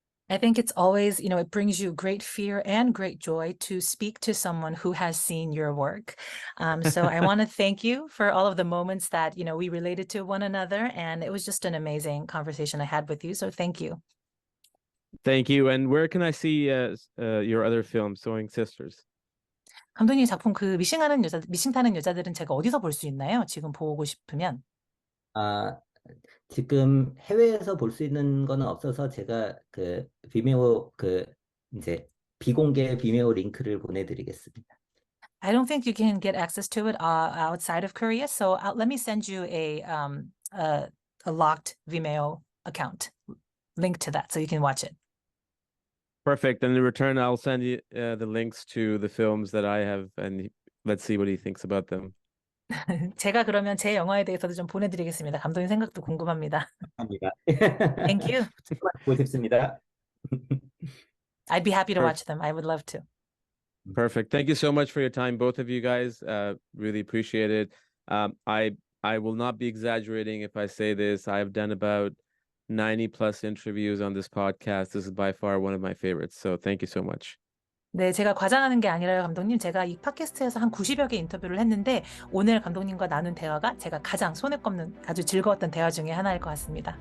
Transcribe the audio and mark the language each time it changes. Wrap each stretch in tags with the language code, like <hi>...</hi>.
<en>I think it's always, it brings you great fear and great joy to speak to someone who has seen your work. So I want to thank you for all of the moments that, we related to one another. And it was just an amazing conversation I had with you. So thank you. Thank you. And where can I see your other film, Sewing Sisters?</en> <ko>감독님 작품 미싱 타는 여자들은 제가 어디서 볼 수 있나요? 지금 보고 싶으면. 지금 해외에서 볼 수 있는 거는 없어서 제가 비메오 이제 비공개 비메오 링크를 보내드리겠습니다.</ko> <en>I don't think you can get access to it outside of Korea. So let me send you a locked Vimeo account link to that so you can watch it. Perfect. And in return, I'll send you the links to the films that I have, and let's see what he thinks about them.</en> <ko>제가 그러면 제 영화에 대해서도 좀 보내드리겠습니다. 감독님 생각도 궁금합니다. 감사합니다.</ko> <en>Thank you.</en> <ko>보고 싶습니다.</ko> <en>I'd be happy to watch them. I would love to. Perfect. Thank you so much for your time, both of you guys. Really appreciate it. I will not be exaggerating if I say this. I've done about 90 plus interviews on this podcast. This is by far one of my favorites. So thank you so much.</en> <ko>네, 제가 과장하는 게 아니라요, 감독님. 제가 이 팟캐스트에서 한 90여 개 인터뷰를 했는데 오늘 감독님과 나눈 대화가 제가 가장 손에 꼽는 아주 즐거웠던 대화 중에 하나일 것 같습니다.</ko>